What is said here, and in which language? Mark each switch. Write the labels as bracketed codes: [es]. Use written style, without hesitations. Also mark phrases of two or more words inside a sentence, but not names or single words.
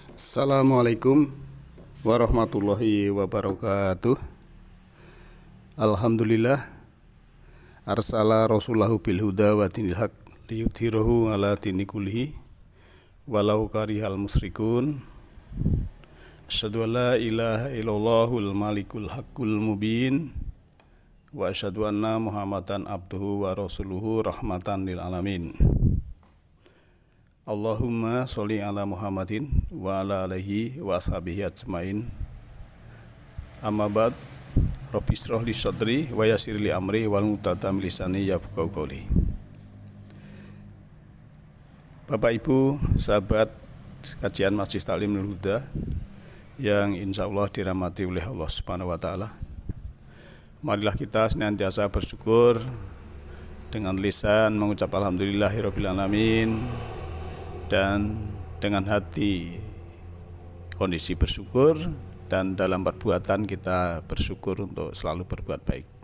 [ar] السلام عليكم ورحمة الله وبركاته. الحمد لله أرسل رسوله بالهدى ودين الحق ليظهره على دين كله ولو كره المشركون. أشهد أن لا إله إلا الله الملك الحق المبين وأشهد أن محمدا عبده ورسوله رحمة للعالمين. اللهم صل على محمد وعلى آله وأصحابه أجمعين. أما بعد. رب اشرح لي صدري ويسر لي أمري والمتدم لساني يفقه قولي. [id] Bapak Ibu, sahabat kajian Masjid Taklim Nurul Huda yang insyaallah dirahmati oleh [ar] الله سبحانه وتعالى. [id] Marilah kita senantiasa bersyukur dengan lisan mengucap [ar] الحمد لله رب العالمين, [id] dan dengan hati kondisi bersyukur, dan dalam perbuatan kita bersyukur untuk selalu berbuat baik.